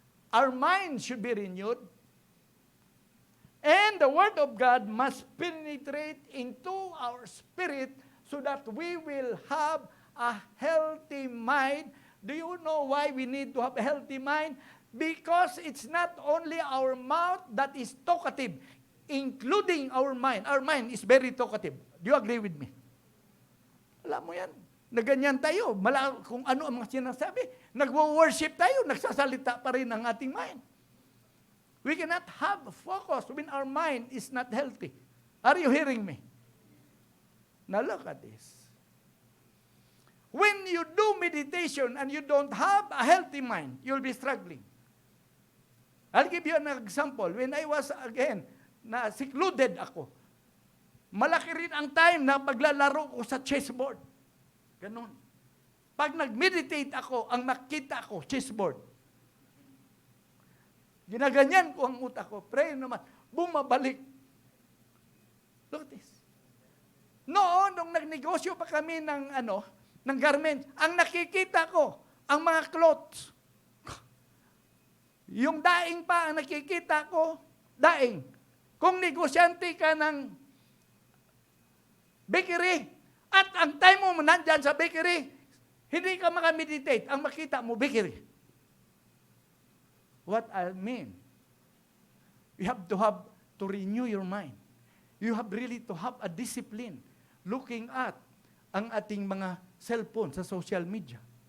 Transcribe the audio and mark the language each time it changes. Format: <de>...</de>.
<en>Our mind should be renewed, and the Word of God must penetrate into our spirit so that we will have a healthy mind. Do you know why we need to have a healthy mind? Because it's not only our mouth that is talkative, including our mind. Our mind is very talkative. Do you agree with me?</en> <tl>Alam mo yan, na ganyan tayo, kung ano ang mga sinasabi, nagwo-worship tayo, nagsasalita pa rin ang ating mind.</tl> <en>We cannot have focus when our mind is not healthy. Are you hearing me? Now look at this. When you do meditation and you don't have a healthy mind, you'll be struggling. I'll give you an example. When I was, again,</en> <tl>na secluded ako, malaki rin ang time na paglalaro ko sa chessboard. Ganon. Pag nag-meditate ako, ang makita ko, chessboard. Ginaganyan ko ang utak ko. Pray naman. Bumabalik.</tl> <en>Look at this.</en> <tl>Noon, nung nagnegosyo pa kami ng garments, ang nakikita ko, ang mga clothes. Yung daing pa, ang nakikita ko, daing. Kung negosyante ka ng bakery, at ang time mo nandyan sa bakery, hindi ka makameditate. Ang makita mo, bakery.</tl> <en>What I mean, you have to renew your mind. You have really to have a discipline looking at</en> <tl>ang ating mga cellphone sa social media.</tl>